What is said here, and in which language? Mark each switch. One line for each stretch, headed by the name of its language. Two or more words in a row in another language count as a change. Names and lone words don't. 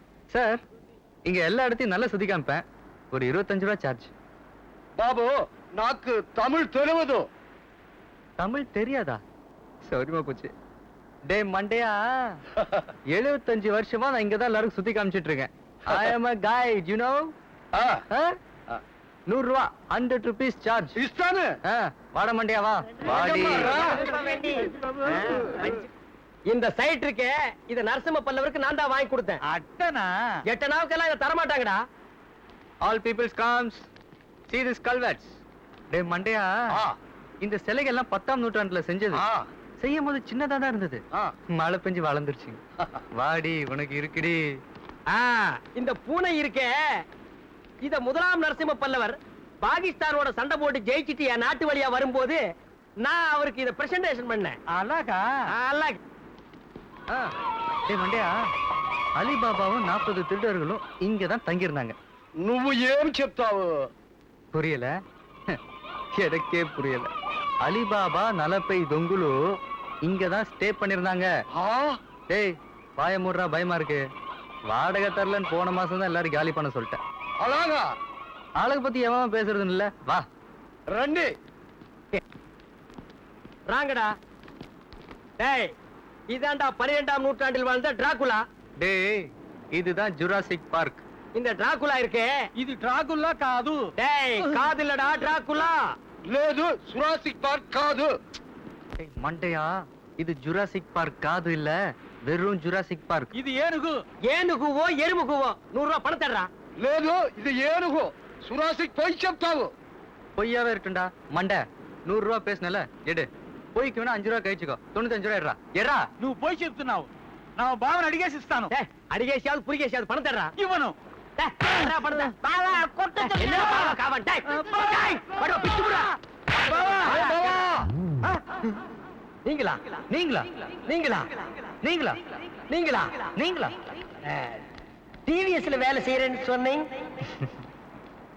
Tamil: சார். இங்க எல்லா இடத்தையும் நல்லா சுத்தி காமிப்பேன். ஒரு 25 ரூபாய் சார்ஜ்.
Telugu: బాబు, నాకు తమిళ్ తెలిదు.
Tamil: தமிழ் தெரியாதா? சௌரியமா போச்சு. டே மண்டையா, 75 வருஷமா நான் இங்கதான் எல்லாரும் சுத்தி காமிச்சிட்டு இருக்கேன்.
English: I am a guide, you know? 100 ரூபா, 100 rupees charge.
Telugu: இஸ்தானு?
Tamil: வாட மண்டையா வா. வாடி. இந்த சைட் இருக்கே, இத நரசிம்ம பல்லவருக்கு நான் தான் வாங்கி கொடுத்தேன். அட்டனா? எட்டனாவுக்கெல்லாம் இத தர மாட்டாங்கடா.
English: All peoples comes. See this culverts.
Tamil: டே மண்டையா, இந்த சிலைகள் எல்லாம் 10ஆம் நூற்றாண்டுல செஞ்சது. செய்யும் போது சின்னதா தான் இருந்தது. மழை பெஞ்சு வளர்ந்துருச்சு. வாடி, உனக்கு இருக்குடி. இந்த பூனை இருக்கே, இத முதலாம் நரசிம்ம பல்லவர் பாகிஸ்தானோட சண்டை போட்டு ஜெயிச்சிட்டு என் நாட்டு வழியா வரும்போது நான் அவருக்கு இத பிரசன்டேஷன் பண்ணேன். அழகா? அழகு. டே மண்டையா, அலிபாபாவும் 40 திருடர்களும் இங்கதான் தங்கியிருந்தாங்க.
Telugu: నువ్వు ఏం చెప్తావు?
Tamil: புரியல? எனக்கே புரியல. அலிபாபா,
Telugu: నలభై దొంగలు
Tamil: இங்கதான் ஸ்டே பண்ணிருந்தாங்க. டேய் வாய மூடுறா, பயமா இருக்கு. வாடகை தரலன்னு போன மாசம் தான் எல்லாரும் காலி பண்ண சொல்லிட்டேன். அழகா? ஆளுக்கு பத்தி எவன் பேசுறது இல்ல. வா ரெண்டு ராங்கடா. டேய், இதாண்டா 12ஆம் நூற்றாண்டில் வாழ்ந்த டிராகுலா. டேய், இதுதான் ஜுராசிக் பார்க். இந்த டிராகுலா இருக்கே,
Telugu: ఇది డ్రాకుల్లా కాదు.
Tamil: டேய் காது இல்லடா, டிராகுலா.
Telugu: లేదు, జురాసిక్ పార్క్ కాదు.
Tamil: மண்டையா, இது ஜுராசிக் பார்க் காது இல்ல, வெறும் ஜுராசிக் பார்க்.
Telugu: ఇది ఏనుగు.
Tamil: ఏనుగుவோ எருமுகுவோ 100 ரூபாய் பணம் தர்றா.
Telugu: లేదు, ఇది ఏనుగు. జురాసిక్ పోయి చెప్తావు.
Tamil: பொய்யாவே இருக்குண்டா மண்டை. 100 ரூபாய் பேசுனல, எடு. பொய்க்கு வேணா 5 ரூபாய் கழிச்சுக்கோ. 95 ரூபாய் எட்ரா. எட்ரா.
Telugu: నువ్వు పోయి చెప్తున్నావు. నా బావని అడిగేసి ఇస్తాను.
Tamil: அடிகேசியாவது புரிகேசியாவது பணம் தர்றா.
Telugu: ఇవ్వను.
Tamil: நீங்களா நீங்களா நீங்களா நீங்களா நீங்களா நீங்களா டிவிஎஸ்ல வேலை செய்யறேன்னு சொன்னீங்க.